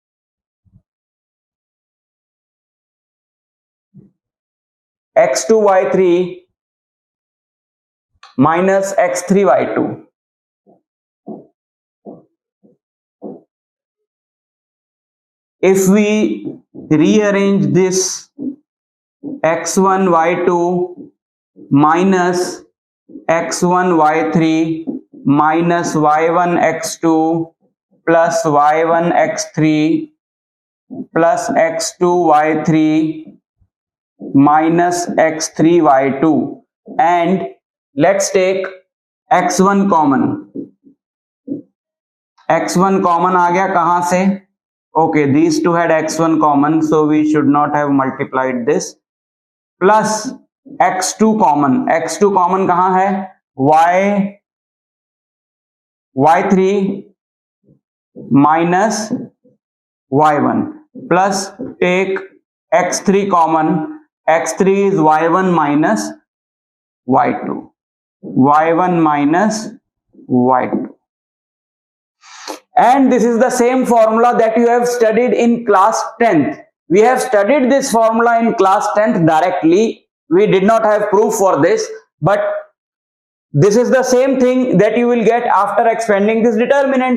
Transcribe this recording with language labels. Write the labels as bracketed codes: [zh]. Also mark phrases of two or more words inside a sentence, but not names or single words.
[en] x2 y3 minus x3 y2. If we rearrange this, x1 y2 minus x1 y3 minus y1 x2 plus y1 x3 plus x2 y3 minus x3 y2, and let's take x1 common. x1 common [hi] आ गया कहां से? [en] Okay, these two had x1 common, so we should not have multiplied this, plus x2 common. x2 common [hi] कहां है? [en] y3 minus y1, plus take x3 common. x3 is y1 minus y2, y1 minus y2. And this is the same formula that you have studied in class 10th. We have studied this formula in class 10th directly. We did not have proof for this, but this is the same thing that you will get after expanding this determinant.